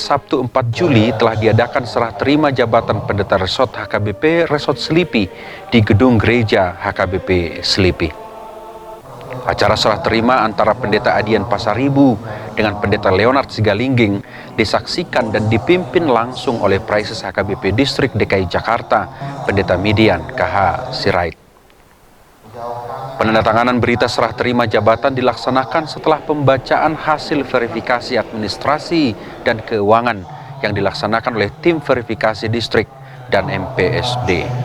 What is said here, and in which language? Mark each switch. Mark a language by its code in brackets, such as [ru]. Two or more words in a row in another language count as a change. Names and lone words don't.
[id] Sabtu 4 Juli telah diadakan serah terima jabatan pendeta resort HKBP Resort Selipi di gedung gereja HKBP Selipi. Acara serah terima antara Pendeta Adian Pasaribu dengan Pendeta Leonard Sigalingging disaksikan dan dipimpin langsung oleh Praises HKBP Distrik DKI Jakarta, Pendeta Midian KH Sirait. Penandatanganan berita serah terima jabatan dilaksanakan setelah pembacaan hasil verifikasi administrasi dan keuangan yang dilaksanakan oleh tim verifikasi distrik dan MPSD.